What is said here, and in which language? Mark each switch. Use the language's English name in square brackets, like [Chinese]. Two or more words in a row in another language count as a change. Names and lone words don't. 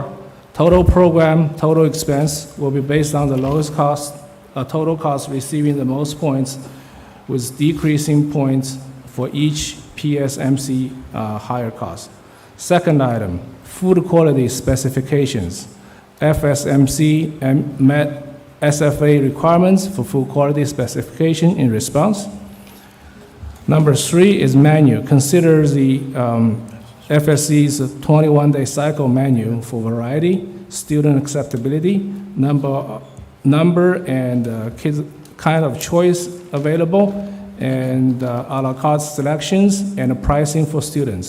[English] Total program, total expense will be based on the lowest cost, total cost receiving the most points, with decreasing points for each PSMC higher cost. Second item, food quality specifications. FSMC met SFA requirements for food quality specification in response. Number 3 is menu. Consider the FSC's 21-day cycle menu for variety, student acceptability, number and kids kind of choice available, and a la carte selections and pricing for students.